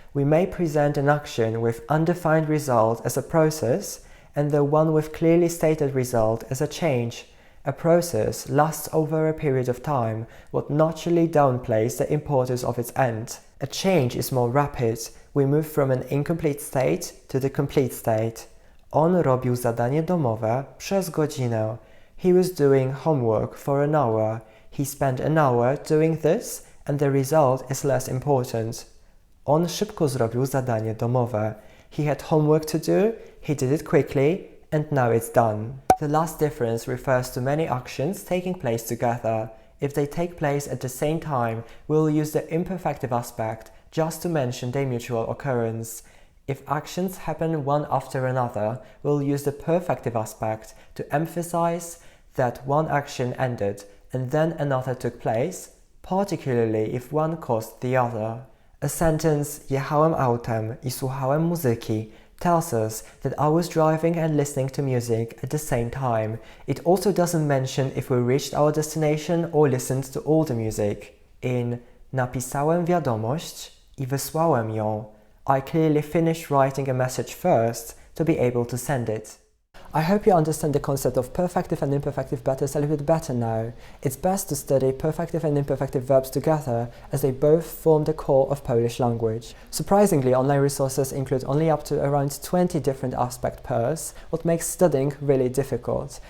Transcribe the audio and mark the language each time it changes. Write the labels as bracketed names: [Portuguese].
[English] We may present an action with undefined result as a process and the one with clearly stated result as a change. A process lasts over a period of time, what naturally downplays the importance of its end. A change is more rapid. We move from an incomplete state to the complete state. [Polish] On robił zadanie domowe przez godzinę. [English] He was doing homework for an hour. He spent an hour doing this and the result is less important. [Polish] On szybko zrobił zadanie domowe. [English] He had homework to do, he did it quickly, and now it's done. The last difference refers to many actions taking place together. If they take place at the same time, we'll use the imperfective aspect just to mention their mutual occurrence. If actions happen one after another, we'll use the perfective aspect to emphasize that one action ended and then another took place, particularly if one caused the other. A sentence, [Polish] jechałem autem I słuchałem muzyki, [English] tells us that I was driving and listening to music at the same time. It also doesn't mention if we reached our destination or listened to all the music. In [Polish] napisałem wiadomość I wysłałem ją, [English] I clearly finished writing a message first to be able to send it. I hope you understand the concept of perfective and imperfective better a little bit better now. It's best to study perfective and imperfective verbs together as they both form the core of Polish language. Surprisingly, online resources include only up to around 20 different aspect pairs, what makes studying really difficult.